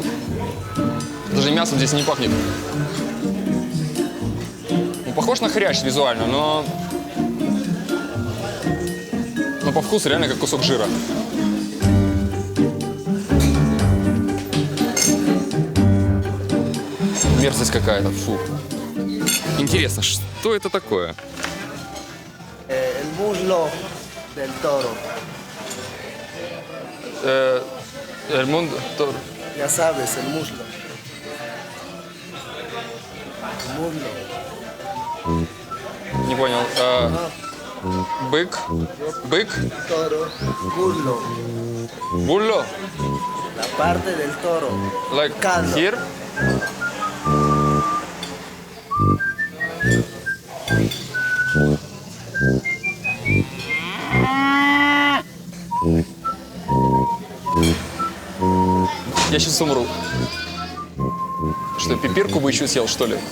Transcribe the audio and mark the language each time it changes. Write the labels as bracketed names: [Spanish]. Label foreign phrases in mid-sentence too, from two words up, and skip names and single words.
[Russian] Даже мясом здесь не пахнет. Ну, похож на хрящ визуально, но по вкусу реально как кусок жира. Мерзость какая-то, фу. Интересно, что это такое? [Spanish] El muslo del toro. El mundo... Ya sabes, el muslo. El muslo. [Russian] Не понял. Бык? [Spanish] Toro. Muslo. [Russian] Булло? [Spanish] La parte del toro. [English] Like [Spanish] Caldo. [English] here? [Russian] Я сейчас умру. Что, пипирку бы еще съел, что ли?